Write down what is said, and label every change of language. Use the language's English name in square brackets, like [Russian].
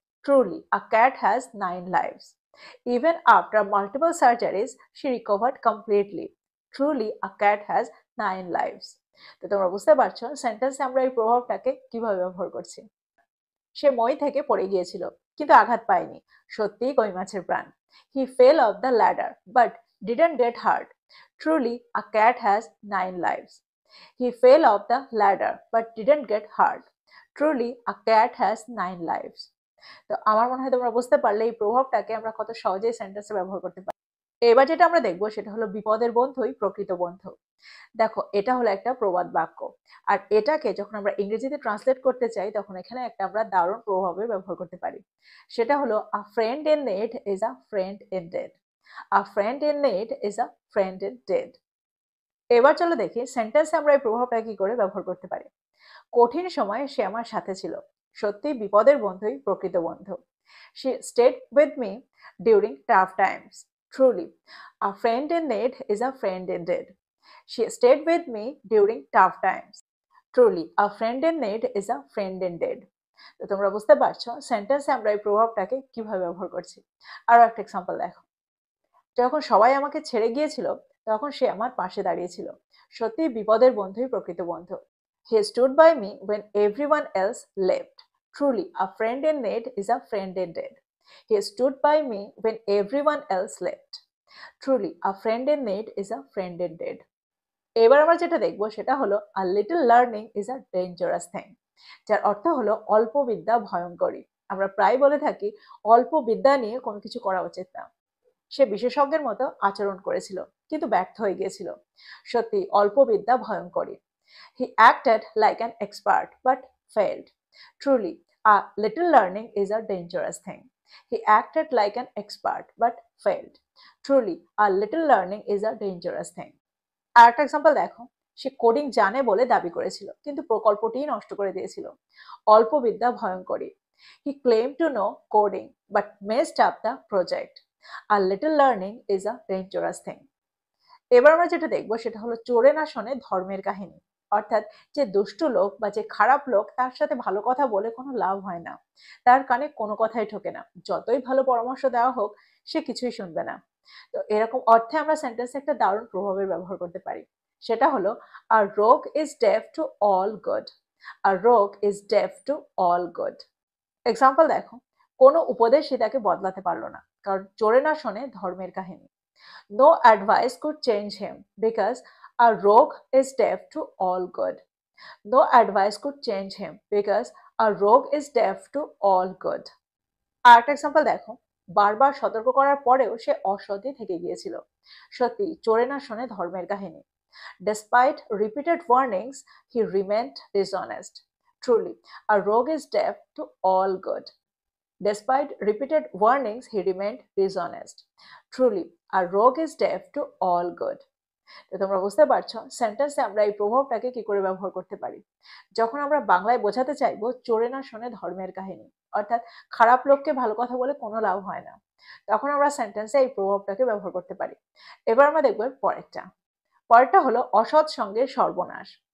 [English] Truly a cat has 9 lives. Even after multiple surgeries she recovered completely. Truly a cat has 9 lives. [Bangla] তো তোমরা বুঝতে পারছো সেন্টেন্সে আমরা এই প্রভাবটাকে কিভাবে ব্যবহার করছি। সে মই থেকে পড়ে গিয়েছিল কিন্তু আঘাত পায়নি। সত্যিই কই মাছের প্রাণ। [English] He fell off the ladder but didn't get hurt. Truly, a cat has 9 lives. He fell off the ladder but didn't get hurt. Truly a cat has 9 lives. [Bangla] তো আমার মনে হয় তোমরা বুঝতে পারলে এই প্রভাবটাকে আমরা কত সহজেই সেন্টেন্সে ব্যবহার করতে পারি। এবার যেটা আমরা দেখবো সেটা হলো বিপদের বন্ধুই প্রকৃত বন্ধু। দেখো এটা হলো একটা প্রবাদ বাক্য। আর এটাকে যখন আমরা ইংরেজিতে ট্রান্সলেট করতে চাই তখন এখানে একটা আমরা দারুণ প্রভাবে ব্যবহার করতে পারি। সেটা হলো [English] A friend in need is a friend in deed. A friend in need is a friend in deed. [Bangla] এবার চলো দেখি সেন্টেন্সে আমরা এই প্রভাবটা কি করে ব্যবহার করতে পারি। কঠিন সময়ে সে আমার সাথে ছিল। সত্যি বিপদের বন্ধুই প্রকৃত বন্ধু। [English] She stayed with me during tough times. Truly, a friend in need is a friend indeed. She stayed with me during tough times. Truly, a friend in need is a friend indeed. [Bangla] তো তোমরা বুঝতে পারছো সেন্টেন্সে আমরা এই প্রভাবটাকে কিভাবে ব্যবহার করছি। আরো একটা এক্সাম্পল দেখো। যখন সবাই আমাকে ছেড়ে গিয়েছিল তখন সে আমার পাশে দাঁড়িয়েছিল। সত্যি বিপদের বন্ধুই প্রকৃত বন্ধু। [English] He stood by me when everyone else left. Truly, a friend in need is a friend indeed. He stood by me when everyone else left. Truly, a friend in need is a friend indeed. [Bangla] এবার আমরা যেটা দেখবো সেটা হলো [English] a little learning is a dangerous thing, [Bangla] যার অর্থ হলো অল্প বিদ্যা ভয়ঙ্করী। আমরা প্রায় বলে থাকি অল্প বিদ্যা নিয়ে কোনো কিছু করা উচিত না। সে বিশেষজ্ঞের মতো আচরণ করেছিল কিন্তু ব্যর্থ হয়ে গিয়েছিল। সত্যি অল্প বিদ্যা ভয়ঙ্করী। [English] He acted like an expert but failed. Truly, a little learning is a dangerous thing. He acted like an expert but failed. Truly, a little learning is a dangerous thing. [Bangla] আর একটা এক্সাম্পল দেখো। সে coding জানে বলে দাবি করেছিল কিন্তু প্রকল্পটিই নষ্ট করে দিয়েছিল। অল্প বিদ্যা ভয়ঙ্করী। [English] He claimed to know coding but messed up the project. A little learning is a dangerous thing. [Bangla] এবার আমরা যেটা দেখবো সেটা হলো চোরে না শোনে ধর্মের কাহিনী। অর্থাৎ যে দুষ্টু লোক বা যে খারাপ লোক তার সাথে ভালো কথা বলে কোনো লাভ হয় না। তার কানে কোনো কথাই ঠোকে না। যতই ভালো পরামর্শ দেওয়া হোক সে কিছুই শুনবে না। তো এরকম অর্থে আমরা সেন্টেন্সে একটা দারুণ প্রভাবের ব্যবহার করতে পারি। সেটা হলো [English] a rogue is deaf to all good. A rogue is deaf to all good. [Bangla] Example দেখো। কোনো উপদেশই তাকে বদলাতে পারলো না কারণ চোরে না শোনে ধর্মের কাহিনী। [English] No advice could change him because a rogue is deaf to all good. No advice could change him because a rogue is deaf to all good. [Bangla] আরেকটা এক্সাম্পল দেখো। বারবার সতর্ক করার পরেও সে অসৎই থেকে গিয়েছিল। সত্যি চোরে না শোনে ধর্মের কাহিনী। [English] Despite repeated warnings, he remained dishonest. Truly, a rogue is deaf to all good. Despite repeated warnings, he remained dishonest. Truly, a rogue is deaf to all good. [Bangla] তো তোমরা বুঝতে পারছো সেন্টেন্সে আমরা এই প্রভাবটাকে কি করে ব্যবহার করতে পারি। যখন আমরা বাংলায় বোঝাতে চাইবো চোরে না শোনে ধর্মের কাহিনী, অর্থাৎ খারাপ লোককে ভালো কথা বলে কোনো লাভ হয় না, তখন আমরা সেন্টেন্সে এই প্রভাবটাকে ব্যবহার করতে পারি। এবার আমরা দেখবো পরেরটা হলো অসৎ সঙ্গের সর্বনাশ।